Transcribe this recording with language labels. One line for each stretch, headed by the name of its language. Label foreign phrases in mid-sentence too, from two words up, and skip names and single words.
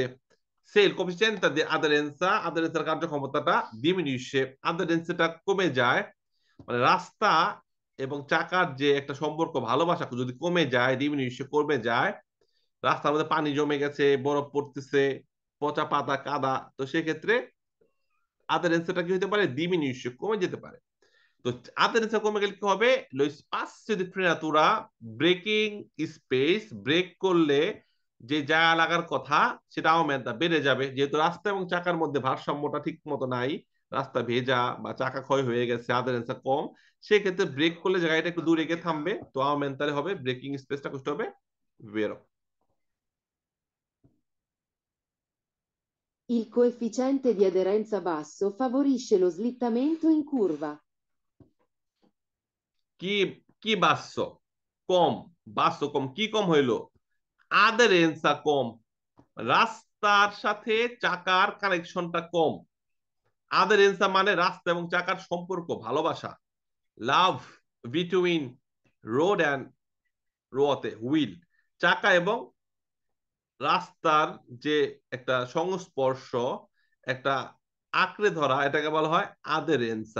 Italian: se il coefficiente di aderenza,
Bangla: আদারেন্সার কার্যক্ষমতাটা ডিমিনিউশে, আদারেন্সটা কমে যায়, মানে রাস্তা এবং চাকার যে একটা সম্পর্ক ভালোবাসা যদি কমে যায়, ডিমিনিউশে কমে যায়, রাস্তার মধ্যে পানি জমে গেছে, বরফ পড়তেছে, পচা পাতা কাদা, তো সেক্ষেত্রে আদারেন্সটা কি হতে পারে, ডিমিনিউশে কমে যেতে পারে। তো আদারেন্সটা কমে গেলে কি হবে,
Italian: lo spazio di frenatura,
English: braking space,
Bangla: ব্রেক করলে যে জায়গা লাগার কথা সেটা আওমেন্টা বেড়ে যাবে, যেহেতু রাস্তা এবং চাকার মধ্যে ভারসাম্যটা ঠিক মতো নাই, রাস্তা ভেজা বা চাকা ক্ষয় হয়ে গেছে, আদারেন্সটা কম, সেক্ষেত্রে ব্রেক করলে জায়গাটা একটু দূরে গিয়ে থামবে, তো আওমেন্টারে হবে ব্রেকিং স্পেসটা কষ্ট হবে বেরো।
Italian: Il coefficiente di aderenza basso favorisce lo slittamento in curva.
Bangla: কি কি বাস্য কম, বাস্য কম, কি কম হইলো, আদারেন্সা কম, রাস্তার সাথে চাকার কানেকশনটা কম, আদারেন্সা মানে রাস্তা এবং চাকার সম্পর্ক ভালোবাসা,
English: love between road and rote wheel,
Bangla: চাকা এবং রাস্তার যে একটা সংস্পর্শ, একটা আঁকড়ে ধরা, এটাকে বলা হয় আদেরেন্সা।